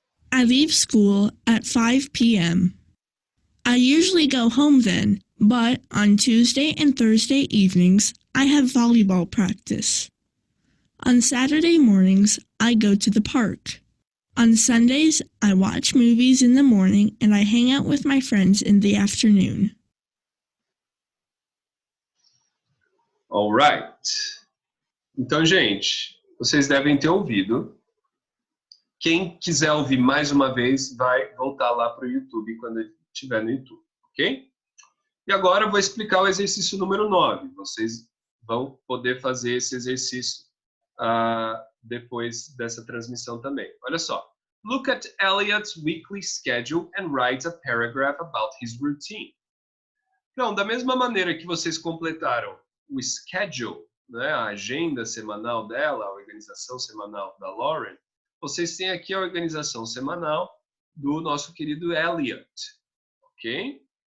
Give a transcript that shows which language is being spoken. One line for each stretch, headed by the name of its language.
English: I leave school at 5 p.m. I usually go home then, but on Tuesday and Thursday evenings, I have volleyball practice. On Saturday mornings, I go to the park. On Sundays, I watch movies in the morning and I hang out with my friends in the afternoon. All right.
Portuguese: Então, gente, vocês devem ter ouvido. Quem quiser ouvir mais uma vez, vai voltar lá para o YouTube quando estiver no YouTube, ok? E agora eu vou explicar o exercício número 9. Vocês vão poder fazer esse exercício depois dessa transmissão também. Olha só.
English: Look at Elliot's weekly schedule and write a paragraph about his routine.
Portuguese: Então, da mesma maneira que vocês completaram o schedule, né, a agenda semanal dela, a organização semanal da Lauren, vocês têm aqui a organização semanal do nosso querido Elliot, ok?